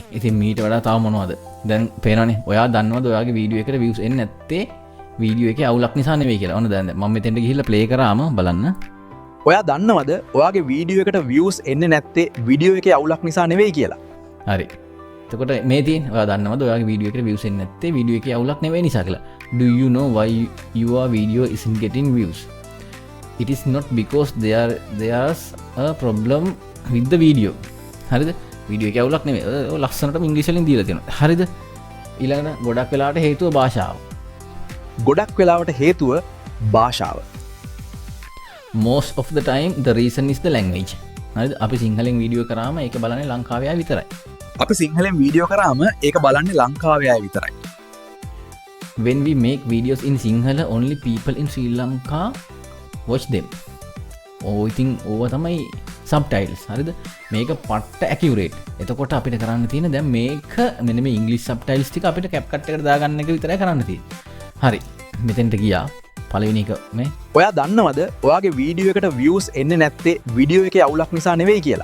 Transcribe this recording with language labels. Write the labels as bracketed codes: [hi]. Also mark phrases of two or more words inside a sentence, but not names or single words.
[si] ඉතින් මීට වඩා තව මොනවද? දැන් පේනවනේ. ඔයා දන්නවද ඔයාගේ වීඩියෝ එකට views එන්නේ නැත්තේ වීඩියෝ එකේ අවුලක් නිසා නෙවෙයි කියලා. ඔන්න දැන් මම මෙතෙන්ට ගිහිල්ලා ප්ලේ කරාම බලන්න. ඔයා දන්නවද ඔයාගේ වීඩියෝ එකට views එන්නේ නැත්තේ වීඩියෝ එකේ අවුලක් නිසා නෙවෙයි කියලා. හරි. එතකොට මේ තියෙන ඔයා දන්නවද ඔයාගේ වීඩියෝ එකට views එන්නේ නැත්තේ වීඩියෝ එකේ අවුලක් නෙවෙයි නිසා කියලා. [en] Do you know why your video isn't getting views? It is not because there's a problem with the video. [si] හරිද? වීඩියෝ එකේ අවුලක් නෙවෙයි. ඔය ලස්සනටම ඉංග්‍රීසි වලින් දීලා තියෙනවා. හරිද? ඊළඟට ගොඩක් වෙලාවට හේතුව භාෂාව. ගොඩක් වෙලාවට හේතුව භාෂාව. [en] Most of the time the reason is the language. [si] හරිද? අපි සිංහලෙන් වීඩියෝ කරාම ඒක බලන්නේ ලංකාවේ අය විතරයි. අපි සිංහලෙන් වීඩියෝ කරාම ඒක බලන්නේ ලංකාවේ අය විතරයි. [en] When we make videos in Sinhala, only people in Sri Lanka watch them. [si] ඉතින් ඕව තමයි subtitles. හරිද? මේක පට්ට accurate. එතකොට අපිට කරන්න තියෙන දැන් මේක මෙන්න මේ [en] English subtitles [si] ටික අපිට CapCut එකට දාගන්න එක විතරයි කරන්න තියෙන්නේ. හරි. මෙතෙන්ට ගියා. පළවෙනි එක මේ ඔයා දන්නවද ඔයාගේ වීඩියෝ එකට views එන්නේ නැත්තේ වීඩියෝ එකේ අවුලක් නිසා නෙවෙයි කියලා.